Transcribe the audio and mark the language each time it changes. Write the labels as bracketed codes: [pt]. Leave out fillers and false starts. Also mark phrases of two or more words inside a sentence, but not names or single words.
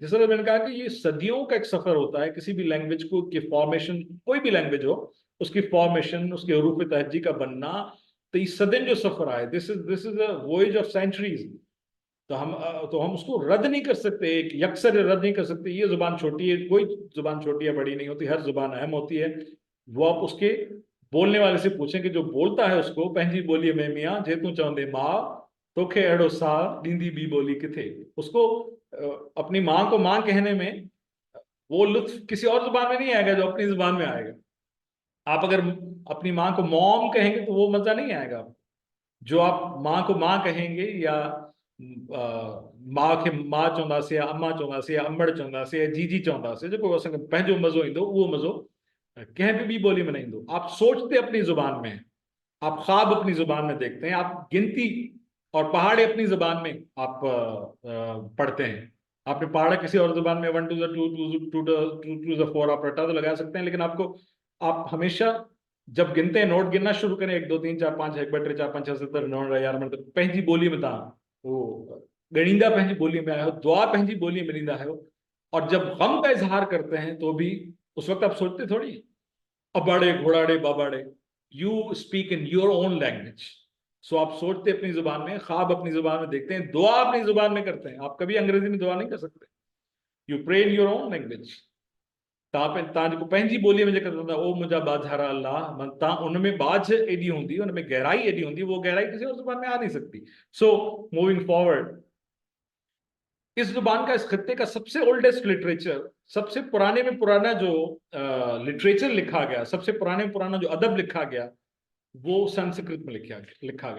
[ur] جیسے میں نے کہا کہ یہ صدیوں کا ایک سفر ہوتا ہے کسی بھی لینگویج کو کی فارمیشن، کوئی بھی لینگویج ہو اس کی فارمیشن، اس کے حروف تہجی کا بننا، تو یہ صدیوں جو سفر آئے, [en] this is a voyage of centuries. [ur] تو ہم اس کو رد نہیں کر سکتے، ایک یکسر رد نہیں کر سکتے. یہ زبان چھوٹی ہے، کوئی زبان چھوٹی یا بڑی نہیں ہوتی، ہر زبان اہم ہوتی ہے. وہ آپ اس کے بولنے والے سے پوچھیں کہ جو بولتا ہے اس کو [sd] पंहिंजी बोली में मियाँ जे तू चवंदे माँ तोखे अहिड़ो साह ॾींदी ॿी बोली किथे, [ur] اس کو اپنی ماں کو ماں کہنے میں وہ لطف کسی اور زبان میں نہیں آئے گا جو اپنی زبان میں آئے گا. آپ اگر اپنی ماں کو مام کہیں گے تو وہ مزا نہیں آئے گا. جو آپ ماں کو ماں کہیں گے یا [sd] माँ खे माँ चवंदासीं या अम्मा चवंदासीं या अम्बड़ चवंदासीं या जीजी चवंदासीं, जेको असांखे पंहिंजो मज़ो ईंदो उहो मज़ो कंहिं बि ॿी ॿोली में न ईंदो। [ur] آپ سوچتے اپنی زبان میں، آپ خواب اپنی زبان میں دیکھتے ہیں، آپ گنتی اور پہاڑے اپنی زبان میں آپ پڑھتے ہیں. آپ نے پہاڑا کسی اور زبان میں 1 to the 2 to the 4 آپ رٹا تو لگا سکتے ہیں، لیکن آپ ہمیشہ جب گنتے ہیں، نوٹ گننا شروع کریں 1 2 3 4 5 1 2 3 4 5 6 7 8 9 11 12 [sd] पंहिंजी बोली में तव्हां वो ॻणींदा, पंहिंजी बोली में आयो, दुआ पंहिंजी बोली में ॾींदा आहियो। [ur] اور جب غم کا اظہار کرتے ہیں تو بھی اس وقت آپ سوچتے تھوڑی اباڑے گھوڑاڑے باباڑے, [en] You speak in your own language. [ur] سو آپ سوچتے اپنی زبان میں، خواب اپنی زبان میں دیکھتے ہیں، دعا اپنی زبان میں کرتے ہیں. آپ کبھی انگریزی میں دعا نہیں کر سکتے. [en] You pray in your own language. [sd] तव्हां जेको पंहिंजी ॿोलीअ में जेका चवंदा ओ मुंहिंजा बाझारा अल्लाह, मन तव्हां उनमें बाझ एॾी हूंदी, उनमें गहराई एॾी हूंदी, [ur] وہ گہرائی کسی اور زبان میں آ نہیں سکتی. सो [en] moving forward, [ur] اس زبان کا، اس خطے کا سب سے [en] oldest literature, [ur] سب سے پرانے میں پرانا جو لٹریچر لکھا گیا، سب سے پرانے میں پرانا جو ادب لکھا گیا، وہ سنسکرت میں لکھا گیا.